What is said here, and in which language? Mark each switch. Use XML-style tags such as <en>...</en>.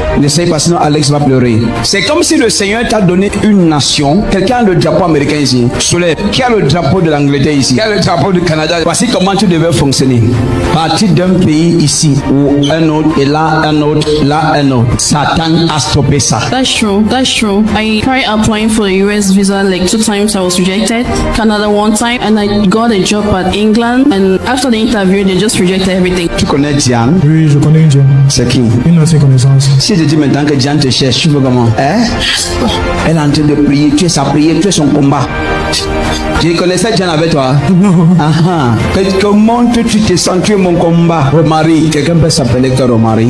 <fr>N'essaye pas, sinon Alex va pleurer. C'est comme si le Seigneur t'a donné une nation. Quelqu'un a le drapeau américain ici. Soleil, qui a le drapeau de l'Angleterre ici? Qui a le drapeau du Canada? Voici comment tu devais fonctionner. Partir d'un pays ici ou un autre, et là un autre, là un autre. Satan a stoppé ça.</fr> <en>That's true. I tried applying for the US visa like 2 times. I was rejected. Canada 1 time, and I got a job at England. And after the interview, they just rejected everything.</en> <fr>Tu connais Diane? Oui, je connais une Diane. C'est qui? Une ancienne connaissance. Si je te dis maintenant que Diane te cherche, tu veux comment? Hein? Elle est en train de prier, tu es sa prière, tu es son combat. Tu connaissais Diane avec toi? Non. Comment tu te sens? Tu es mon combat. Romary, quelqu'un peut s'appeler que Romary?</fr>